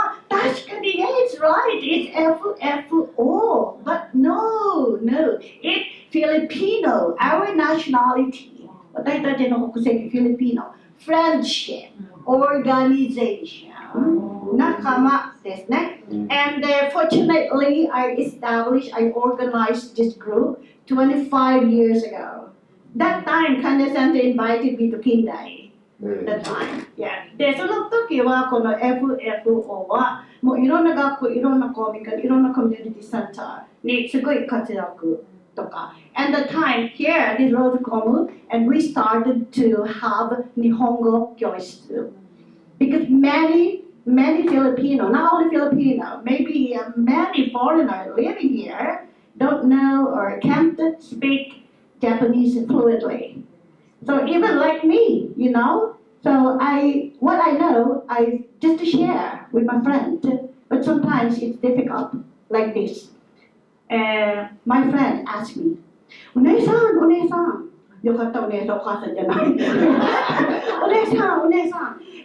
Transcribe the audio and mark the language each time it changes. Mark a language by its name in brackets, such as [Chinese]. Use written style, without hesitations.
[English] Tashikani, it's right, it's F-O, but no, it's Filipino, our nationality. [Japanese] 私たちの国籍フィリピノ、 [English] friendship, organization, [Japanese] 仲間ですね。 [English] And fortunately, I organized this group 25 years ago. That time, Kande-san invited me to Kindai. That time, yeah. [Japanese] で、その時はこの FFO はもういろんな学校、いろんな公民館、いろんなコミュニティセンターにすごい活躍。 [English] And the time here, this Rose Komu, and we started to have Nihongo Kyoisu. Because many Filipino, not only Filipino, maybe many foreigners living here don't know or can't speak Japanese fluently. So even like me, you know, so what I know, I just share with my friend. But sometimes it's difficult, like this. My friend asked me, お姉さん、 [Japanese] よかったお姉さん、お母さんじゃない。お姉さん、お姉さん。